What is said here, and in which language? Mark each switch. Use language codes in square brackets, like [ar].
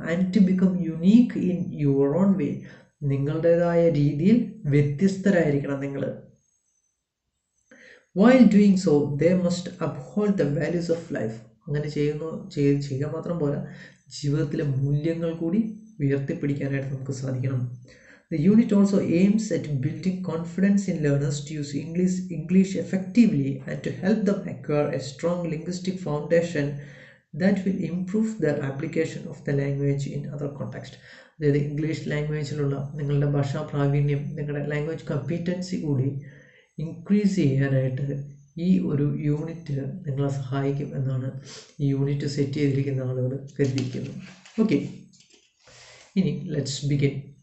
[en] and to become unique in your own way, [ml] നിങ്ങളുടേതായ രീതിയിൽ വ്യത്യസ്തരായിരിക്കണം നിങ്ങൾ. [en] While doing so they must uphold the values of life. [ml] അങ്ങനെ ചെയ്യുക മാത്രം പോരാ, ജീവിതത്തിലെ മൂല്യങ്ങൾ കൂടി ഉയർത്തിപ്പിടിക്കാനായിട്ട് നമുക്ക് സാധിക്കണം. [en] The unit also aims at building confidence in learners to use English effectively and to help them acquire a strong linguistic foundation that will improve their application of the language in other contexts. [ml] അതായത് English ലാംഗ്വേജിലുള്ള നിങ്ങളുടെ ഭാഷാ പ്രാവീണ്യം, നിങ്ങളുടെ language competency കൂടി increase ചെയ്യാനായിട്ട് ഈ ഒരു unit നിങ്ങളെ സഹായിക്കും എന്നാണ് ഈ യൂണിറ്റ് സെറ്റ് ചെയ്തിരിക്കുന്ന ആളുകൾ കരുതിയിരിക്കുന്നത്. [en] Okay, ഇനി let's begin.